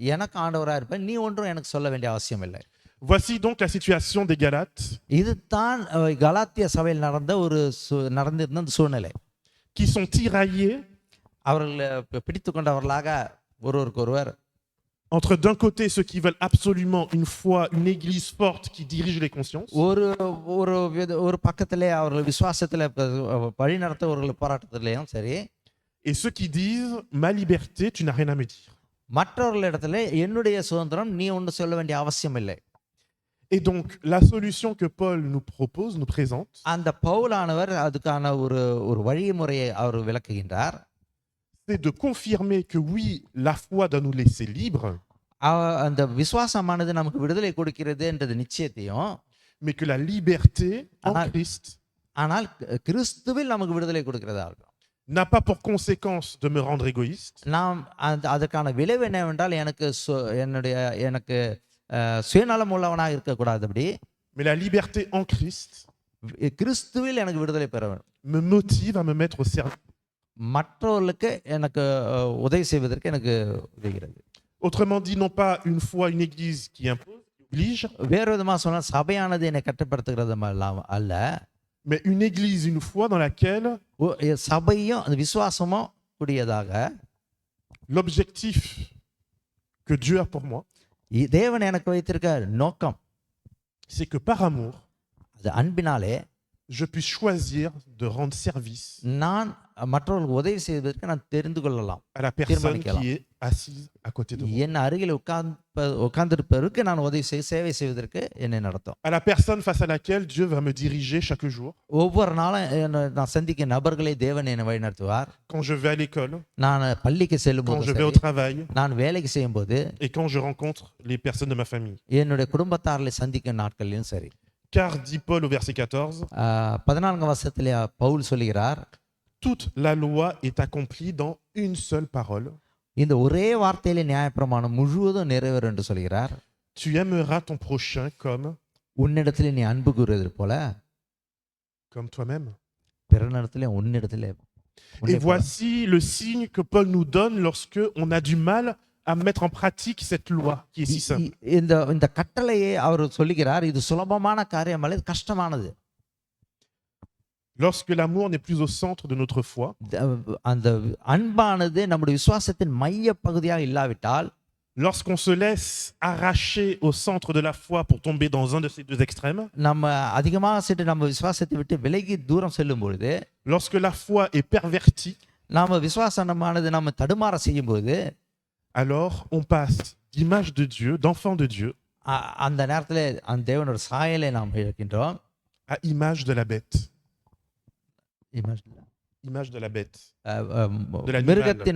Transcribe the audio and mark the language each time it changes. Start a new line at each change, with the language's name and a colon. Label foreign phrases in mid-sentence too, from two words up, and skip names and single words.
Tamil: எனக்கு ஆண்டவராக இருப்பேன், நீ ஒன்றும் எனக்கு சொல்ல வேண்டிய அவசியம் இல்லை.
French: Voici donc la situation des Galates
Tamil: இதுதான் கலாத்திய சபையில் நடந்த ஒரு நடந்திருந்த அந்த சூழ்நிலை.
French: qui sont tiraillés
Tamil: அவர்கள் பிடித்து கொண்டவர்களாக ஒருவருக்கொருவர்,
French: entre d'un côté ceux qui veulent absolument une foi, une église forte qui dirige les consciences,
Tamil: ஒரு பக்கத்திலே அவர்கள் விசுவாசத்தில் வழி நடத்தவர்கள் போராட்டத்திலையும் சரி,
French: et ceux qui disent ma liberté, tu n'as rien à me dire.
Tamil: மற்றவர்களிடத்துல என்னுடைய சுதந்திரம் நீ ஒன்று சொல்ல வேண்டிய அவசியம் இல்லை.
French: Et donc la solution que Paul nous propose, nous présente,
Tamil: அந்த பவுலானவர் அதுக்கான ஒரு வழிமுறையை அவர் விளக்குகின்றார்.
French: c'est de confirmer que oui, la foi doit nous laisser libres,
Tamil: அந்த விசுவாசமானது நமக்கு விடுதலை கொடுக்கிறது என்றது நிச்சயத்தையும்,
French: mais que la liberté en Christ
Tamil: ஆனால் கிறிஸ்துவில் நமக்கு விடுதலை கொடுக்கிறதா இருக்கும்.
French: n'a pas pour conséquence de me rendre égoïste,
Tamil: நாம் அதுக்கான விளைவு என்னவென்றால் எனக்கு சுயநலம் உள்ளவனாக இருக்கக்கூடாதபடி,
French: mais la liberté en Christ
Tamil: கிறிஸ்துவில் எனக்கு விடுதலை பெற வேண்டும்,
French: me motive à me mettre au service.
Tamil: மற்றவர்களுக்கு எனக்கு உதவி செய்வதற்கு எனக்கு உதவுகிறது.
French: Autrement dit, non pas une foi, une église qui impose, qui oblige,
Tamil: வேறு விதமாக சொன்னால் சபையானது என்னை கட்டுப்படுத்துகிறது அல்ல,
French: mais une église, une foi dans laquelle
Tamil: சபையும் அந்த விசுவாசமும் கூடியதாக,
French: l'objectif que Dieu a pour moi,
Tamil: தேவன் எனக்கு வைத்திருக்க நோக்கம்,
French: c'est que par amour,
Tamil: அது அன்பினாலே
French: je puisse choisir de rendre service
Tamil: நான் மற்றவர்களுக்கு உதவி செய்வதற்கு நான் தெரிந்து கொள்ளலாம்,
French: à la personne qui est assise à côté de moi,
Tamil: என் அருகில் உட்கார்ந்திருப்பதற்கு நான் உதவி சேவை செய்வதற்கு என்னை நடத்தும்,
French: à la personne face à laquelle Dieu va me diriger chaque jour,
Tamil: ஒவ்வொரு நாளும் நான் சந்திக்க நபர்களை தேவன் என்னை வழி நடத்துவார்.
French: quand je vais à l'école,
Tamil: நான் பள்ளிக்கு செல்லும்
French: quand je vais au
Tamil: போது,
French: travail
Tamil: நான் வேலைக்கு செய்யும் போது,
French: et quand je rencontre les personnes de ma famille.
Tamil: என்னுடைய குடும்பத்தார்களை சந்திக்கும் நாட்களிலும் சரி.
French: Car, dit Paul au verset 14,
Tamil: 14 வசனத்திலே பவுல் சொல்கிறார்,
French: toute la loi est accomplie dans une seule parole.
Tamil: இந்த ஒரே வார்த்தையிலே நியாயப்பிரமாணம் முழுவதும் நிறைவேறும் என்று சொல்கிறார்.
French: Tu aimeras ton prochain
Tamil: உன்னிடத்திலே நீ அன்பு கூறுவது போல
French: comme toi-même.
Tamil: பிறனிடத்திலே உன்னிடத்திலே.
French: Et voici le signe que Paul nous donne lorsque on a du mal à mettre en pratique cette loi qui est si simple.
Tamil: இந்த கட்டளையை அவர் சொல்லுகிறார், இது சுலபமான காரியம் அல்ல, இது கஷ்டமானது.
French: Lorsque l'amour n'est plus au centre de notre foi,
Tamil: அந்த அன்பானது நம்முடைய விசுவாசத்தின் மைய பகுதியாக இல்லாவிட்டால்,
French: lorsqu'on se laisse arracher au centre de la foi pour tomber dans un de ces deux extrêmes,
Tamil: நம்ம அதிகமாக சென்று நம்ம விசுவாசத்தை விட்டு விலகி தூரம் செல்லும் பொழுது,
French: lorsque la foi est pervertie,
Tamil: நாம விசுவாசமானது நம்ம தடுமாற செய்யும் போது,
French: alors on passe d'image de Dieu, d'enfant de Dieu,
Tamil: அந்த நேரத்தில் அந்த தேவனோட சாயலை நாம் இழக்கின்றோம்,
French: à image de la bête. image de la bête, de l'animal.